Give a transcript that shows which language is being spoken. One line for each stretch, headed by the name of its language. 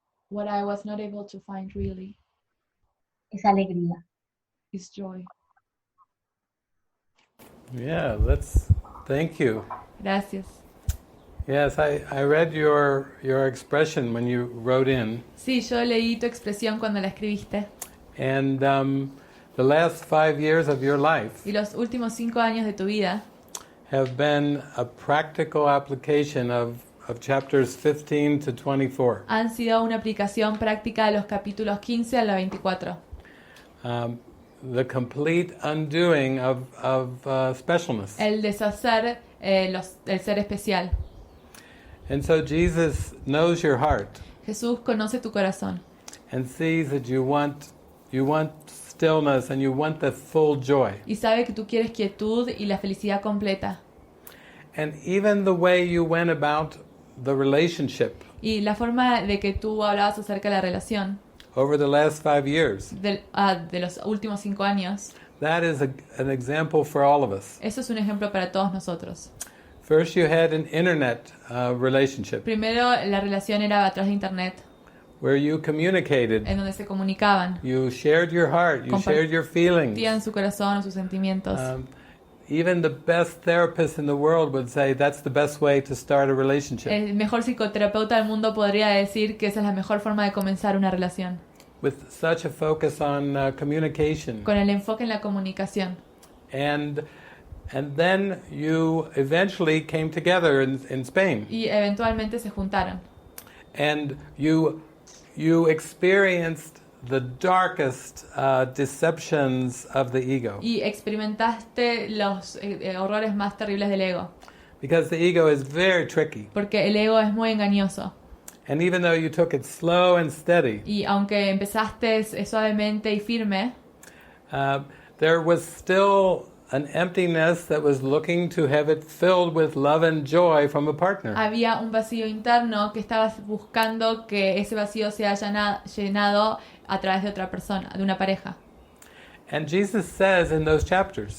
English: What I was not able to find really
Spanish: es alegría.
English: is joy. Yeah, thank you.
Spanish: Gracias.
English: Yes, I read your expression when you wrote in,
Spanish: Sí, yo leí tu expresión cuando la escribiste.
English: and the last 5 years of your life
Spanish: Y los últimos 5 años de tu vida
English: have been a practical application of of chapters 15 to 24.
Spanish: Han sido una aplicación práctica de los capítulos 15 al 24.
English: The complete undoing of specialness.
Spanish: El deshacer el ser especial.
English: And so Jesus knows your heart
Spanish: Jesús conoce tu corazón
English: and sees that you want stillness and you want the full joy.
Spanish: y sabe que tú quieres quietud y la felicidad completa.
English: And even the way you went about the relationship
Spanish: Y la forma de que tú hablabas acerca de la relación
English: over the last 5 years,
Spanish: de los últimos 5 años,
English: that is an example for all of us.
Spanish: eso es un ejemplo para todos nosotros.
English: First you had an internet relationship
Spanish: Primero, la relación era a través de internet,
English: where you communicated,
Spanish: en donde se comunicaban,
English: you shared your heart, you shared your feelings.
Spanish: compartían su corazón, sus sentimientos.
English: Even the best therapist in the world would say that's the best way to start a relationship.
Spanish: El mejor psicoterapeuta del mundo podría decir que esa es la mejor forma de comenzar una relación,
English: With such a focus on communication.
Spanish: con el enfoque en la comunicación.
English: And then you eventually came together in Spain.
Spanish: Y eventualmente se juntaron.
English: And you experienced the darkest deceptions of the ego.
Spanish: Y experimentaste los horrores más terribles del ego.
English: Because the ego is very tricky.
Spanish: Porque el ego es muy engañoso.
English: And even though you took it slow and steady,
Spanish: Y aunque empezaste suavemente y firme,
English: there was still an emptiness that was looking to have it filled with love and joy from a partner.
Spanish: había un vacío interno que estabas buscando que ese vacío sea llenado a través de otra persona, de una pareja.
English: And Jesus says in those chapters,